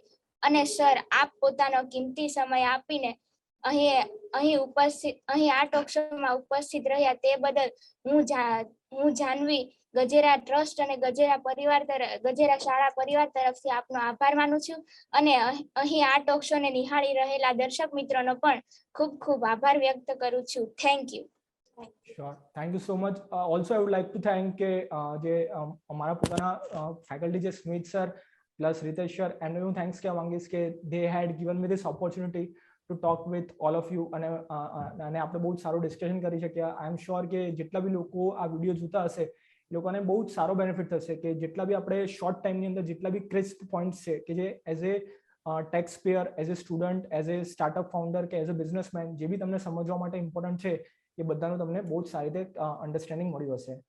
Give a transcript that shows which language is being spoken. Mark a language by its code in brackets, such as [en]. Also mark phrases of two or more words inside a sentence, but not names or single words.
[gu] અને સર, આપ પોતાનો કિંમતી સમય આપીને અહીં આ ટોક શોમાં ઉપસ્થિત રહ્યા તે બદલ હું જાનવી ગજેરા ટ્રસ્ટ અને ગજેરા શાળા પરિવાર તરફથી આપનો આભાર માનું છું અને અહીં આ ટોક શોને નિહાળી રહેલા દર્શક મિત્રોનો પણ ખૂબ ખૂબ આભાર વ્યક્ત કરું છું. [en] thank you. Sure. Thank you so much. Also, I would like to thank [gu] કે જે અમારા પોતાના ફેકલ્ટી જે સ્મિત સર પ્લસ રીતેશ સર એમને હું થેન્ક્સ કહેવા માંગીશ કે [en] they had given me this opportunity to talk with all of you [gu] અને આપણે બહુ સારું ડિસ્કશન કરી શક્યા. [en] I am sure [gu] કે જેટલા બી લોકો આ વિડીયો જોતા હશે એ લોકોને બહુ જ સારો બેનિફિટ થશે કે જેટલા બી આપણે શોર્ટ ટાઈમની અંદર જેટલા બી [en] crisp points [gu] છે કે જે [en] as a tax payer, as a student, as a startup founder [gu] કે [en] as a businessman [gu] જે બી તમને સમજવા માટે ઇમ્પોર્ટન્ટ છે એ બધાનું તમને બહુ જ સારી રીતે અન્ડરસ્ટેન્ડિંગ મળ્યું હશે.